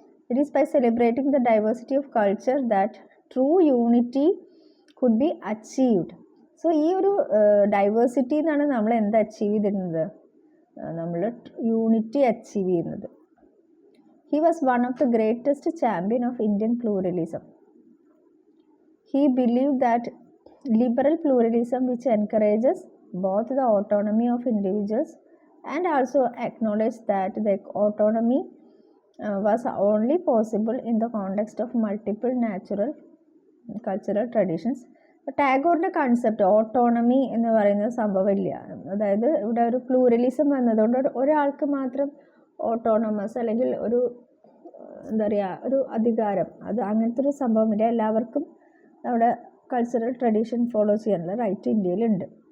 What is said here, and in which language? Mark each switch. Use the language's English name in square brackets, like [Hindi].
[English] It is by celebrating the diversity of culture that true unity could be achieved. [Malayalam] So ഈ ഒരു diversity എന്നാണ് നമ്മൾ എന്ത് achieve ചെയ്തിരുന്നത്? നമ്മൾ യൂണിറ്റി അച്ചീവ് ചെയ്യുന്നത്. [English] He was one of the greatest champion of Indian pluralism. He believed that liberal pluralism, which encourages both the autonomy of individuals and also acknowledged that the autonomy was only possible in the context of multiple natural cultural traditions. [Malayalam] ടാഗോറിൻ്റെ concept autonomy എന്ന് പറയുന്ന സംഭവമില്ല. അതായത് ഇവിടെ ഒരു pluralism വന്നതുകൊണ്ട് ഒരാൾക്ക് മാത്രം autonomous അല്ലെങ്കിൽ ഒരു എന്താ പറയുക ഒരു അധികാരം, അത് അങ്ങനത്തെ ഒരു സംഭവമില്ല. എല്ലാവർക്കും അവിടെ കൾച്ചറൽ ട്രഡീഷൻ ഫോളോ ചെയ്യാനുള്ള റൈറ്റ് ഇന്ത്യയിലുണ്ട്.